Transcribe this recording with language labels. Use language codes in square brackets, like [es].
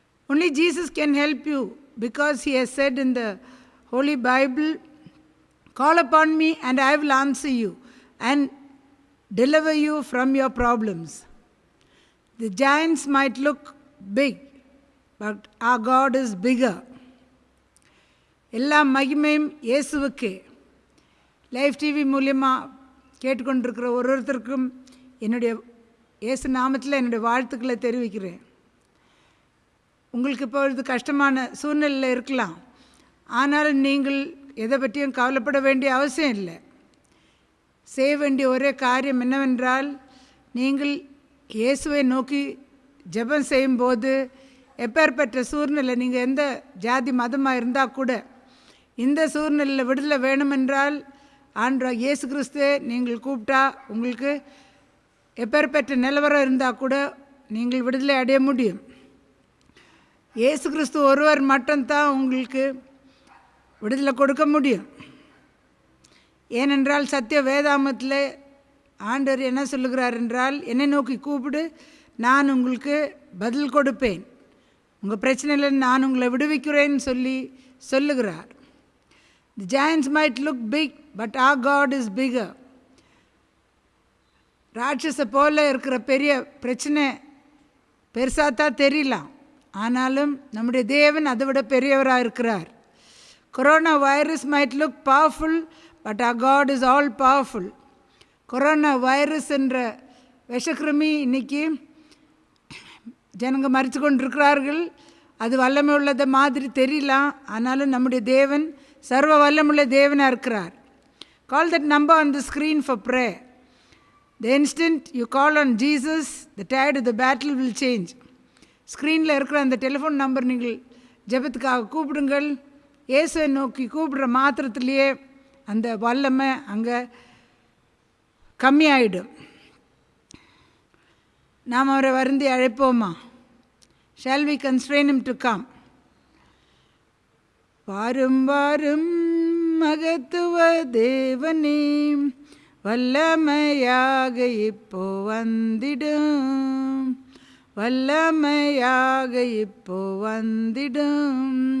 [en] Only Jesus can help you, because he has said in the Holy Bible, "Call upon me and I will answer you and deliver you from your problems." The giants might look big, but our God is bigger. [ta] எல்லா மகிமையும் இயேசுவுக்கே. Live TV மூலியமாக கேட்டுக்கொண்டிருக்கிற ஒருத்தருக்கும் என்னுடைய இயேசு நாமத்தில் என்னுடைய வாழ்த்துக்களை தெரிவிக்கிறேன். உங்களுக்கு இப்பொழுது கஷ்டமான சூழ்நிலையில் இருக்கலாம், ஆனாலும் நீங்கள் எதை பற்றியும் கவலைப்பட வேண்டிய அவசியம் இல்லை. செய்ய வேண்டிய ஒரே காரியம் என்னவென்றால், நீங்கள் இயேசுவை நோக்கி ஜெபம் செய்யும்போது, எப்பேற்பட்ட சூழ்நிலை, நீங்கள் எந்த ஜாதி மதமாக இருந்தால் கூட, இந்த சூழ்நிலையில் விடுதலை வேணுமென்றால் ஆண்டவராகிய இயேசு கிறிஸ்துவை நீங்கள் கூப்பிட்டா, உங்களுக்கு எப்பேற்பட்ட நிலவரம் இருந்தால் கூட நீங்கள் விடுதலை அடைய முடியும். இயேசு கிறிஸ்து ஒருவர் மட்டும்தான் உங்களுக்கு விடுதலை கொடுக்க முடியும். ஏனென்றால் சத்திய வேதாமத்தில் ஆண்டவர் என்ன சொல்லுகிறார் என்றால், என்னை நோக்கி கூப்பிடு, நான் உங்களுக்கு பதில் கொடுப்பேன், உங்கள் பிரச்சனையில் நான் உங்களை விடுவிக்கிறேன்னு சொல்லுகிறார். [en] The giants might look big, but our God is bigger. [ta] ராட்சஸை போல இருக்கிற பெரிய பிரச்சனை பெருசாத்தான் தெரியலாம், ஆனாலும் நம்முடைய தேவன் அதை விட பெரியவராக இருக்கிறார். [en] Corona virus might look powerful, but our God is all powerful. [ta] Corona virus என்ற விஷக்கிருமி இன்னைக்கு ஜனங்க மறித்து கொண்டிருக்கிறார்கள். அது வல்லமை உள்ளத மாதிரி தெரியலாம், ஆனாலும் நம்முடைய தேவன் சர்வ வல்லமுள்ள தேவனாக இருக்கிறார். [en] Call that number on the screen for prayer. The instant you call on Jesus, the tide of the battle will change. [ta] ஸ்க்ரீனில் இருக்கிற அந்த டெலிஃபோன் நம்பர் நீங்கள் ஜெபத்துக்காக கூப்பிடுங்கள். இயேசுவை நோக்கி கூப்பிடுற மாத்திரத்திலேயே அந்த வல்லமை அங்கே கம்மியாயிடும். நாம் அவரை வருந்தி அழைப்போமா? [en] Shall we constrain him to come? [ta] வாரும் வாரும் மகத்துவ தேவனே, வல்லமையாக இப்போ வந்திடும், வல்லமையாக இப்போ வந்திடும்.